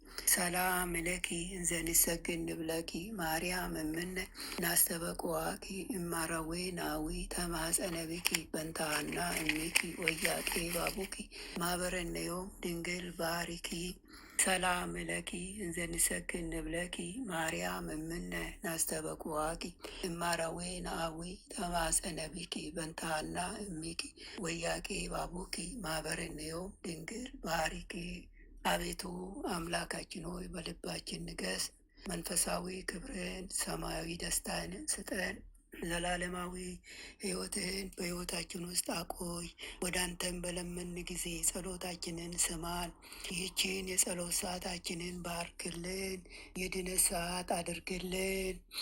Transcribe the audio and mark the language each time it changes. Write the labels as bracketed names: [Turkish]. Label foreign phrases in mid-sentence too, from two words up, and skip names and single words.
[Geez] ሰላም ለኪ እንዘንሰግድ ንብለኪ ማርያም እምነ ናስተበቋኪ እማረዌ ናዊ ተማፀነ ቢኪ በንታና እሚኪ ወያቄ ባቡኪ ማህበረነዮም ድንግል ባሪኪ ሰላም ለኪ እንዘንሰግድ ንብለኪ ማርያም እምነ ናስተበቁዋኪ እማራዌ ናዊ ተማፀነ ቢኪ በንታና እሚኪ ወያቄ ባቡኪ ማህበረነዮም ድንግል ባሪኪ። [Amharic] አቤቱ አምላካችን ሆይ በልባችን ንገስ፣ መንፈሳዊ ክብርን ሰማያዊ ደስታን ስጠን። ዘላለማዊ ሕይወትህን በሕይወታችን ውስጥ አቆይ። ወደ አንተም በለመን ጊዜ ጸሎታችንን ስማን። ይህችን የጸሎት ሰዓታችንን ባርክልን፣ የድነት ሰዓት አድርግልን።